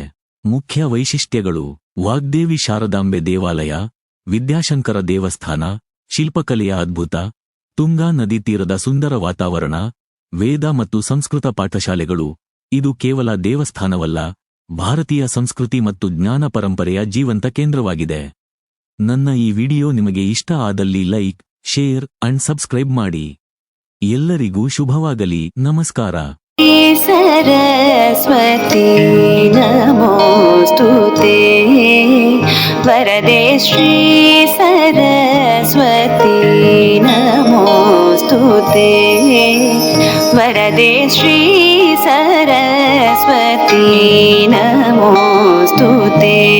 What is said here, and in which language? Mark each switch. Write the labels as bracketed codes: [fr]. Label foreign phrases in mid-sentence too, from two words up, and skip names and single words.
[kn] ಮುಖ್ಯ ವೈಶಿಷ್ಟ್ಯಗಳು: ವಾಗ್ದೇವಿ ಶಾರದಾಂಬೆ ದೇವಾಲಯ, ವಿದ್ಯಾಶಂಕರ ದೇವಸ್ಥಾನ, ಶಿಲ್ಪಕಲೆಯ ಅದ್ಭುತ, ತುಂಗಾ ನದಿ ತೀರದ ಸುಂದರ ವಾತಾವರಣ, ವೇದ ಮತ್ತು ಸಂಸ್ಕೃತ ಪಾಠಶಾಲೆಗಳು. ಇದು ಕೇವಲ ದೇವಸ್ಥಾನವಲ್ಲ, ಭಾರತೀಯ ಸಂಸ್ಕೃತಿ ಮತ್ತು ಜ್ಞಾನ ಪರಂಪರೆಯ ಜೀವಂತ ಕೇಂದ್ರವಾಗಿದೆ. ನನ್ನ ಈ ವಿಡಿಯೋ ನಿಮಗೆ ಇಷ್ಟ ಆದಲ್ಲಿ [en] like, share and subscribe [kn] ಮಾಡಿ. ಎಲ್ಲರಿಗೂ ಶುಭವಾಗಲಿ. ನಮಸ್ಕಾರ. [sa] सरस्वती नमोस्तुते वरदे श्री सरस्वती नमोस्तुते वरदे श्री सरस्वती नमोस्तुते